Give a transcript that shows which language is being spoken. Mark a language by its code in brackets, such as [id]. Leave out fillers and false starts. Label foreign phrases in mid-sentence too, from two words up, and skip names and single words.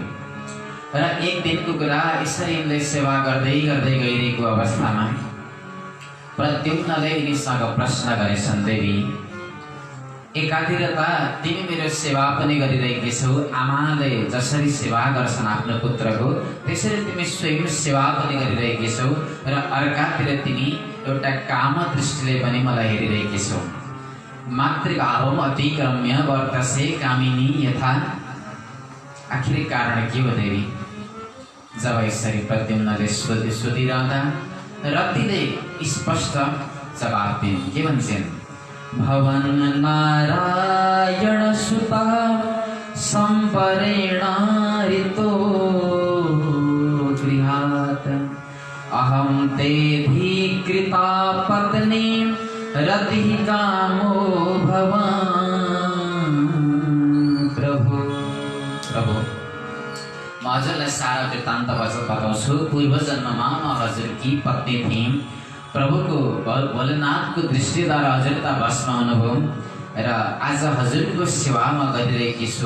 [ne] र एक दिनको कुरा, यसरी यिनले सेवा गर्दै गर्दै गइरहेको अवस्थामा प्रद्युम्नले यिनीसँग प्रश्न गरेछन्, देवी एकातिर तिमी मेरो सेवा पनि गरिरहेकी छौ, आमाले जसरी सेवा गर्छन् आफ्नो पुत्रको त्यसरी तिमी स्वयं सेवा पनि गरिरहेकी छौ, र अर्कातिर तिमी एउटा काम दृष्टिले पनि मलाई हेरिरहेकी छौ। [sa] मातृभावम अतिक्रम्य वर्तसे कामिनी यथा। [ne] आखिर कारण के हो देवी? जब यसरी प्रद्युम्नले सोधिरहँदा रतिले स्पष्ट जवाब दिइन्। के भन्छन्? [sa] भवन नारायण सुता सम्परेणारितो गृहात् अहं तेऽधिकृता पत्नी रतिः कामो भवान्। [ne] प्रभु म हजुरलाई सारा वृत्तान्त बताउँछु। पूर्व जन्ममा म हजुरकी पत्नी थिएँ। प्रभुको भोलेनाथको दृष्टिद्वारा हजुर त भस्म हुनुभयो र आज हजुरको सेवा म गरिरहेकी छु।